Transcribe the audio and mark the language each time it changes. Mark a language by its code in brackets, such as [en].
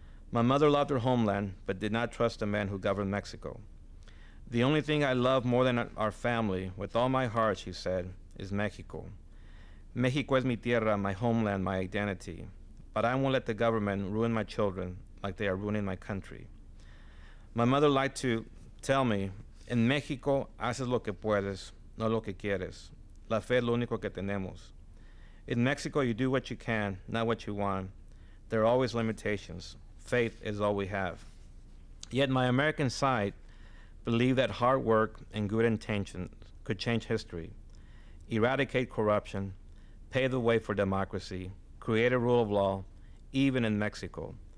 [en] My mother loved her homeland, but did not trust the men who governed Mexico. The only thing I love more than our family, with all my heart, she said, is Mexico. [es] Mexico es mi tierra, [en] my homeland, my identity. But I won't let the government ruin my children like they are ruining my country. My mother liked to tell me, [es] en México haces lo que puedes, no lo que quieres. La fe es lo único que tenemos. [en] In Mexico, you do what you can, not what you want. There are always limitations. Faith is all we have. Yet my American side believed that hard work and good intentions could change history, eradicate corruption, pave the way for democracy, create a rule of law, even in Mexico.